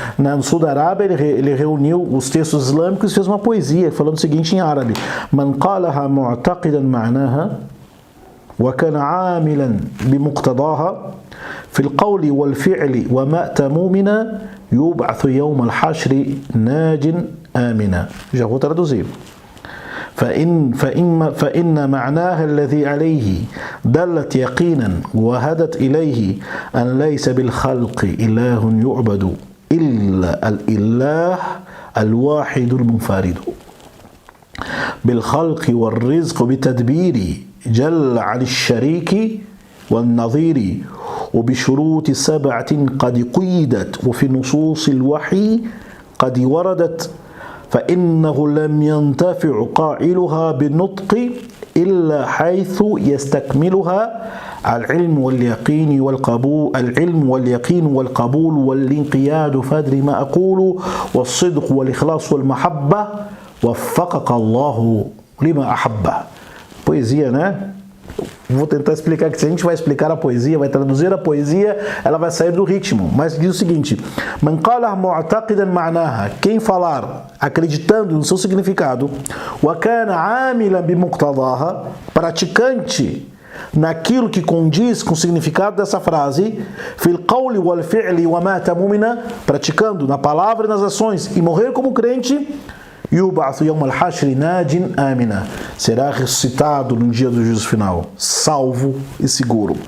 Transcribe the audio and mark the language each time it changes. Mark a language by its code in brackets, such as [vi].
[pt] No sul da Arábia, ele reuniu os textos islâmicos e fez uma poesia, falando o seguinte em árabe: [ar] Man qalaha mu'taqidan ma'naha وكان عاملا بمقتضاها في القول والفعل ومات مؤمنا يبعث يوم الحشر ناج آمنا. [pt] Já vou traduzir. [ar] فإن معناها الذي عليه دلت يقينا وهدت إليه أن ليس بالخلق إله يعبد إلا الإله الواحد المنفرد بالخلق والرزق بتدبير جل عن الشريك والنظير وبشروط 7 قد قيدت وفي نصوص الوحي قد وردت فإنه لم ينتفع قائلها بالنطق إلا حيث يستكملها العلم واليقين والقبول والانقياد فادري ما أقول والصدق والإخلاص والمحبة وفقك الله لما أحبه. [pt] Poesia, né? Vou tentar explicar que se a gente vai explicar a poesia, vai traduzir a poesia, ela vai sair do ritmo. Mas diz o seguinte: [ar] Man qala mu'taqidan ma'naha, [pt] quem falar acreditando no seu significado, [ar] wa kana 'amilan bi muqtadaha, [pt] praticante naquilo que condiz com o significado dessa frase, [ar] fil qawli wal fi'li wa mata mu'mina, [pt] praticando na palavra e nas ações e morrer como crente, [ar] yub'athu yawm al-hashr najin amina, [pt] será ressuscitado no dia do juízo final, salvo e seguro.